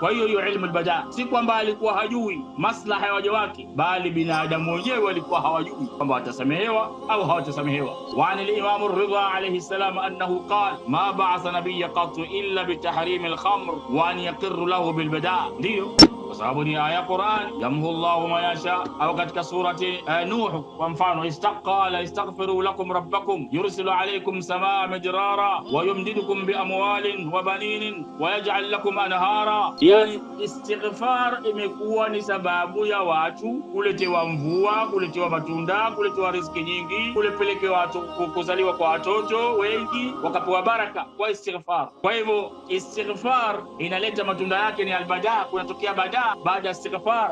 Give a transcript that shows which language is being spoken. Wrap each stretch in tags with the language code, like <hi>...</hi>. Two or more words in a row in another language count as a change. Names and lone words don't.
<sw>Kwa hiyo</sw> <ar>علم البداء</ar> <sw>si kwamba alikuwa hajui maslaha ya waja wake, bali binadamu wenyewe walikuwa hawajui kwamba watasamehewa au hawatasamehewa.</sw> <ar>وعن الإمام الرضا عليه السلام أنه قال ما بعث نبيا قط إلا بتحريم الخمر وأن يقر له بالبداء.</ar> <sw>Ndio kwa sababu ni aya Qur'an,</sw> <ar>يمحو الله ما يشاء.</ar> <sw>Au katika surati Nuh kwa mfano,</sw> <ar>استقال استغفروا لكم ربكم يرسل عليكم السماء مدرارا ويمددكم بأموال وبنين ويجعل لكم أنهارا.</ar> <sw>Yani istighfar imekuwa ni sababu ya watu kuletewa mvua, kuletewa matunda, kuletewa riziki nyingi, kulepelekewa watu kuzaliwa kwa watoto wengi, wakapewa baraka kwa istighfar. Kwa hivyo istighfar inaleta matunda yake ni albada, kunatokea bada baada ya istighfar.</sw>